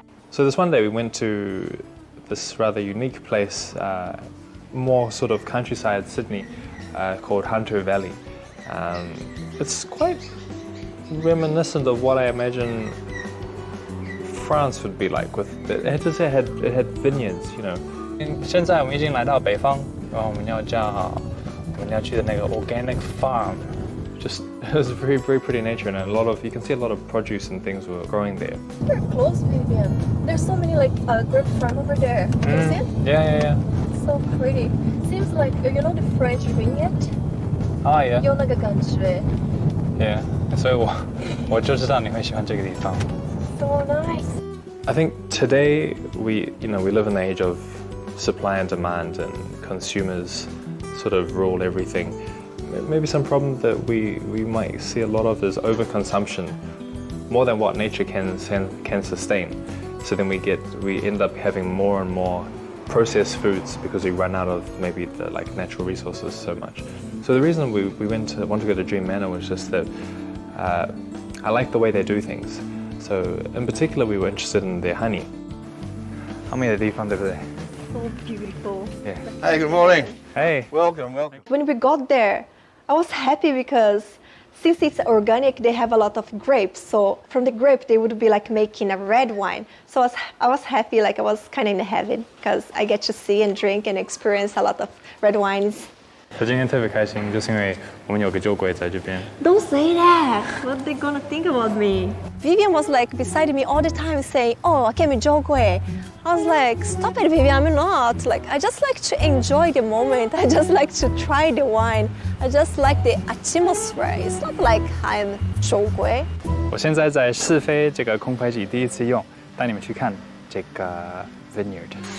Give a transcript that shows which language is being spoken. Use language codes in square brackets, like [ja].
[en] So this one day we went to this rather unique place, more sort of countryside Sydney, called Hunter Valley. It's quite reminiscent of what I imagine France would be like. It had vineyards, [zh] 现在我们已经来到北方，然后我们要去的那个 [en] organic farm。 Just it was very, very pretty nature, and you can see a lot of produce and things were growing there. We're close, Vivian. There's so many grape farm over there. Can you see it? Yeah. It's so pretty. Seems like the French vineyard. Yeah. [zh] 有那个感觉。 [en] Yeah. [zh] 所以我就知道你会喜欢这个地方。 [en] So nice. I think today we live in the age of supply and demand, and consumers sort of rule everything. Maybe some problem that we might see a lot of is overconsumption, more than what nature can sustain. So then we end up having more and more processed foods because we run out of maybe the natural resources so much. So the reason we want to go to Dream Manor was just that I like the way they do things. So in particular, we were interested in their honey. [zh] 好美的地方，对不对？ [en] So beautiful. Yeah. Hey, good morning. Hey. Welcome. When we got there, I was happy because since it's organic, they have a lot of grapes. So from the grape, they would be making a red wine. So I was happy, I was kind of in heaven because I get to see and drink and experience a lot of red wines. [zh] 我今天特别开心，就是因为我们有个酒鬼在这边。 [en] Don't say that. What are they gonna think about me? Vivian was beside me all the time saying, "Oh, Akemi jokwe." I was like, "Stop it, Vivian. I'm not. I just like to enjoy the moment. I just like to try the wine. I just like the atmosphere. It's not like I'm jokwe." [zh] 我现在在试飞这个空拍机，第一次用，带你们去看这个 vineyard。